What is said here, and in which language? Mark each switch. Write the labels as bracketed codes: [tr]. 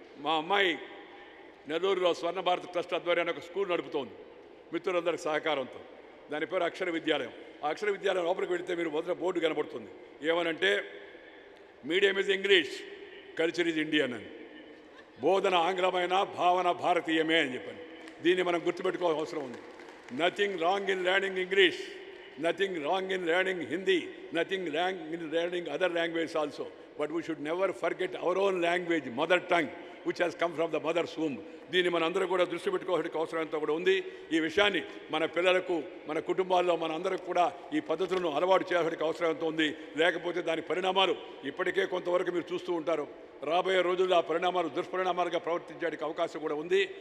[te] మా అమ్మాయి నెల్లూరులో స్వర్ణ భారత్ ట్రస్ట్ ఆధ్వర్యాన్ని ఒక స్కూల్ నడుపుతోంది, మిత్రులందరి సహకారంతో. దాని పేరు అక్షర విద్యాలయం. ఆ అక్షర విద్యాలయం లోపలికి వెళితే మీరు మొదట బోర్డు కనబడుతుంది, ఏమనంటే [en] medium is English, culture is Indian [te] అని. బోధన ఆంగ్లమైన, భావన భారతీయమే అని చెప్పాను. దీన్ని మనం గుర్తుపెట్టుకోవాల్సిన అవసరం ఉంది. [en] Nothing wrong in learning English, nothing wrong in learning Hindi, nothing wrong in learning other languages also. But we should never forget our own language, mother tongue, which has come from the mother's womb. [te] దీన్ని మన అందరూ కూడా దృష్టి పెట్టుకోవాల్సిన అవసరం ఎంతో కూడా ఉంది. ఈ విషయాన్ని మన పిల్లలకు, మన కుటుంబాల్లో మన అందరికి కూడా ఈ పద్ధతులను అలవాటు చేయాల్సిన అవసరం ఎంతో ఉంది. లేకపోతే దాని పరిణామాలు ఇప్పటికే కొంతవరకు మీరు చూస్తూ ఉంటారు. రాబోయే రోజుల్లో ఆ పరిణామాలు దుష్పరిణామాలుగా ప్రవర్తించడానికి అవకాశం కూడా ఉంది.